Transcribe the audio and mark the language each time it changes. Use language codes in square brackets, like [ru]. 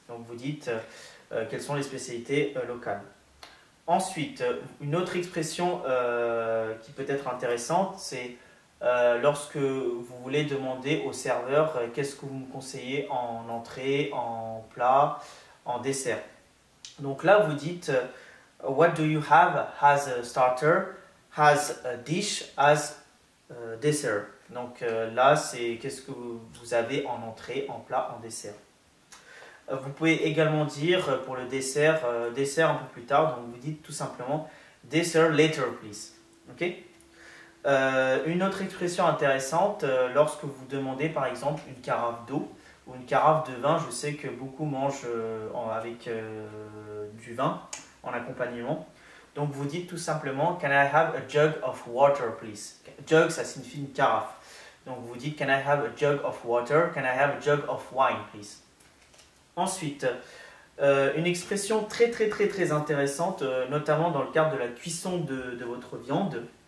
[fr] Donc vous dites quelles sont les spécialités locales. Ensuite, une autre expression qui peut être intéressante, c'est lorsque vous voulez demander au serveur qu'est-ce que vous me conseillez en entrée, en plat, en dessert. Donc là, vous dites [en] what do you have as a starter, as a dish, as a dessert. [fr] Donc là, c'est qu'est-ce que vous avez en entrée, en plat, en dessert. Vous pouvez également dire pour le dessert, dessert un peu plus tard, donc vous dites tout simplement [en] dessert later please. [fr] Ok? Une autre expression intéressante, lorsque vous demandez par exemple une carafe d'eau ou une carafe de vin, je sais que beaucoup mangent avec du vin en accompagnement. Donc vous dites tout simplement [en] can I have a jug of water please. [fr] Jug, ça signifie une carafe. Donc vous dites [en] can I have a jug of water, can I have a jug of wine please. [fr] Ensuite, une expression très intéressante, notamment dans le cadre de la cuisson de votre viande.